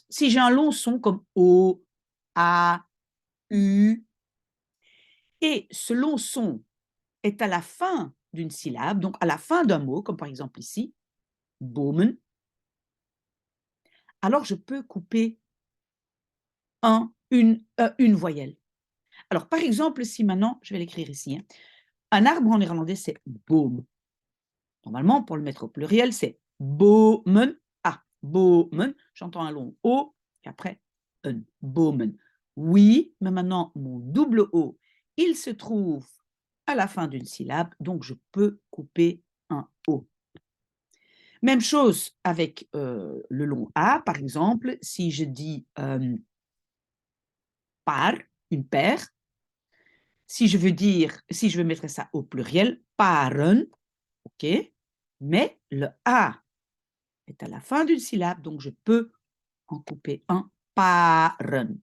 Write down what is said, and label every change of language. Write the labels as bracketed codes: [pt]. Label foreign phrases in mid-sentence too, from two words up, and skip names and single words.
[fr] Si j'ai un long son comme O, A, U, et ce long son est à la fin d'une syllabe, donc à la fin d'un mot, comme par exemple ici, bomen, alors je peux couper une voyelle. Alors, par exemple, si maintenant, je vais l'écrire ici, hein, un arbre en néerlandais, c'est boom. Normalement, pour le mettre au pluriel, c'est bomen. Ah, bomen, j'entends un long O, et après, un bomen. Oui, mais maintenant, mon double O, il se trouve à la fin d'une syllabe, donc je peux couper un O. Même chose avec le long A, par exemple, si je dis par, une paire, si je veux mettre ça au pluriel, paren, ok, mais le A est à la fin d'une syllabe, donc je peux en couper un, paren.